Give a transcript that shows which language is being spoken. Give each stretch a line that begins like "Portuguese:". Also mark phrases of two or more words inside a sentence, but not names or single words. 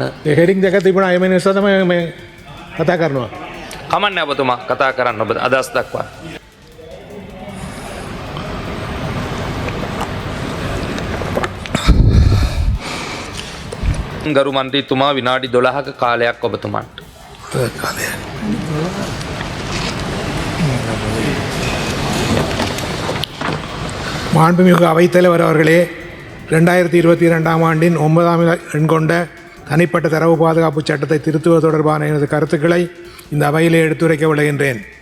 Sinhala: ඒ හෙඩින් දෙක තිබුණා. ඒ නිසා තමයි මේ කතා කරනවා. කමන්නේ ඔබතුමා කතා කරන්න ඔබ අදහස් දක්වන්න. ගරු මන්ත්‍රීතුමා විනාඩි 12ක කාලයක් ඔබතුමාට.
Tamil: மாண்புமிகு அவைத்தலைவர் அவர்களே, 2022ஆம் ஆண்டின் 9ஆம் எண் கொண்ட தனிப்பட்ட தரவு பாதுகாப்பு சட்டத்தை திருத்துவது தொடர்பான எனது கருத்துக்களை இந்த அவையிலே எடுத்துரைக்க விளைகின்றேன்.